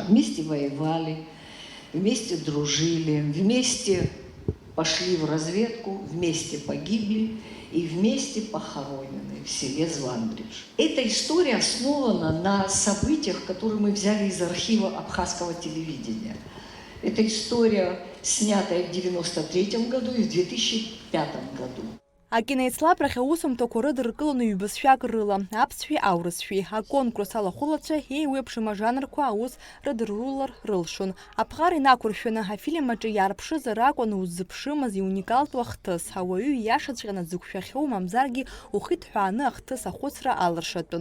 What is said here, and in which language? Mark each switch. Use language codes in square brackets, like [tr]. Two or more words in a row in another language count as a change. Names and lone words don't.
[ru] Вместе воевали, вместе дружили, вместе пошли в разведку, вместе погибли и вместе похоронены в селе Звандридж. Эта история основана на событиях, которые мы взяли из архива абхазского телевидения. Это история, снятая в 1993 году и в 2005 году. [ab] Акиноицлабрахь аусумҭақәа рыдыркыланы ҩбызшәак рыла, аԥсшәеи аурысшәеи, аконкурс алахәылацәа еиуеиԥшым ажанрқәа аус рыдырулар рылшон. Аԥҟара инақәыршәаны афильм аҿы иаарԥшызар акәын уззыԥшымыз иуникалтә ахҭыс, ауаҩы ииашаҵәҟьаны дзықәшәахьоу мамзаргьы ухиҭҳәааны ахҭыс ахәыцра алыршатәын.